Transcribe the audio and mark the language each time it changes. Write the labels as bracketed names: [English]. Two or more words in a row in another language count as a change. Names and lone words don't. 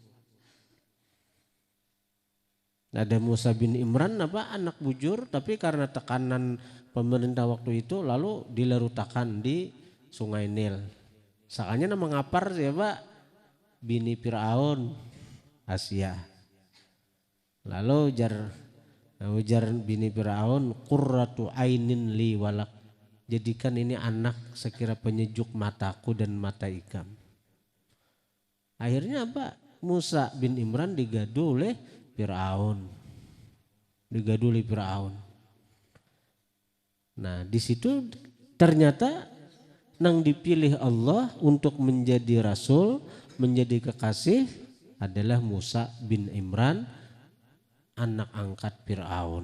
[Indonesian] Ada Musa bin Imran anak bujur, tapi karena tekanan pemerintah waktu itu lalu dilarutakan di Sungai Nil. Sakanya nama ngapar siapa? Bini Fir'aun, Asia. [Banjar] Lalu ujar bini Fir'aun, [Arabic] قرة عين لي ولك. [Indonesian] Jadikan ini anak sekira penyejuk mataku dan mata ikam. Akhirnya apa? Musa bin Imran digadu oleh Fir'aun. Nah di situ ternyata nang dipilih Allah untuk menjadi rasul, menjadi kekasih adalah Musa bin Imran, anak angkat Fir'aun.